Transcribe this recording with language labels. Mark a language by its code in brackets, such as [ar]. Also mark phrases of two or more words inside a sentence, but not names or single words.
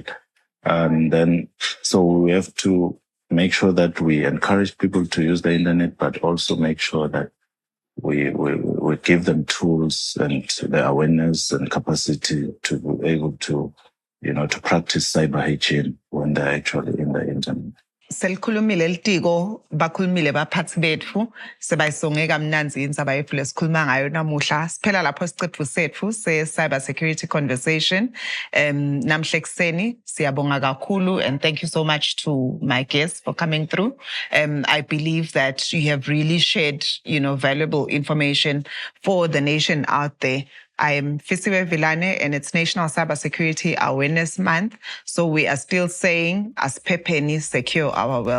[en] And then, so we have to make sure that we encourage people to use the internet, but also make sure that we give them tools and the awareness and capacity to be able to, to practice cyber hygiene when they're actually in the internet. [ss] Selikhulumile elitiko bakhulumile baphathi bethu sebayisonge kamnanzi indzaba yethu lesikhuluma ngayo namuhla siphela lapho isiqephu sethu se-Cyber Security Conversation namhle ekseni. Siyabonga kakhulu, [en] and thank you so much to my guests for coming through. I believe that you have really shared valuable information for the nation out there. I am Fisiwe Vilane, and it's National Cybersecurity Awareness Month. So we are still saying, as Pepeni, secure our world.